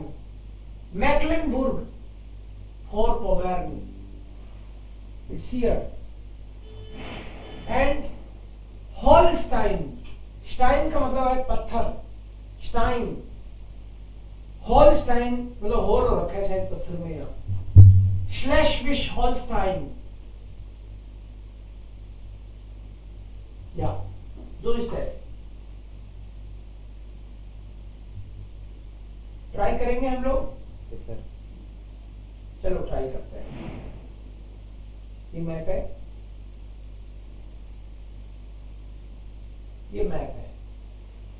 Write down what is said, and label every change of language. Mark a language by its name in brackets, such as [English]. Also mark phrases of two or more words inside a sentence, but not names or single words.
[English] मैक्लेनबर्ग फोरपोमेर्न. It's here. And Holstein. [Hindi] स्टाइन का मतलब है पत्थर. स्टाइन. हॉलस्टाइन मतलब होल हो रखा है शायद पत्थर में. [German] यहां Schleswig Holstein. Ja, so ist es. [Hindi] ट्राई करेंगे हम लोग. चलो ट्राई करते हैं. ये मैप है, ये मैप है.